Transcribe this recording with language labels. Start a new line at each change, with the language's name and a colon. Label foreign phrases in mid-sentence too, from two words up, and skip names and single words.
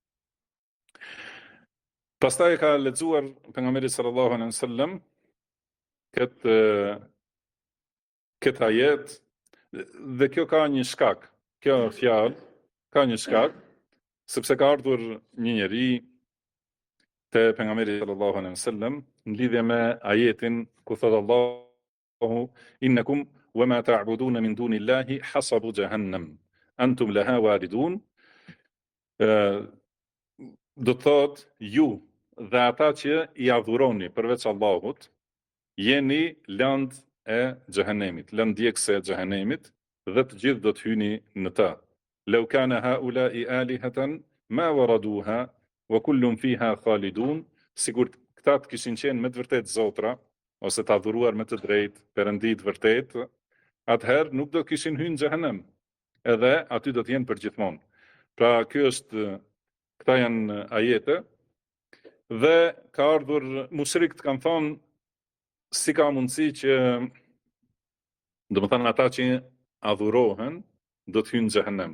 Albanian: Pastaj ka lexuar pejgamberi
Arabic: صلى الله عليه وسلم
Albanian: këtë ajet, dhe kjo ka një shkak. Kjo fjalë ka një shkak, sepse ka ardhur një njeri te pejgamberi
Arabic: صلى الله عليه وسلم
Albanian: në lidhje me ajetin ku thot Allahu
Arabic: إنكم وما تعبدون من دون الله حصب جهنم أنتم لها واردون.
Albanian: Do thot ju dhe ata që i adhuroni përveç Allahut jeni lënd e xhehenemit, lënd djegëse e xhehenemit, dhe të gjithë do të hyni në ta.
Arabic: لو كان هؤلاء آلهة ما وردوها وكل فيها خالدون.
Albanian: Sigur këta të kishin qenë me të vërtet zotra, ose të adhuruar me të drejtë, perëndi të vërtet, atëherë nuk do kishin hyrë në xhehenem, edhe aty do të jenë përgjithmonë. Pra këta janë ajete, dhe ka ardhur mushrikët kanë thonë si ka mundësi që, do të thënë ata që adhurohen do të hyjnë në xhehenem.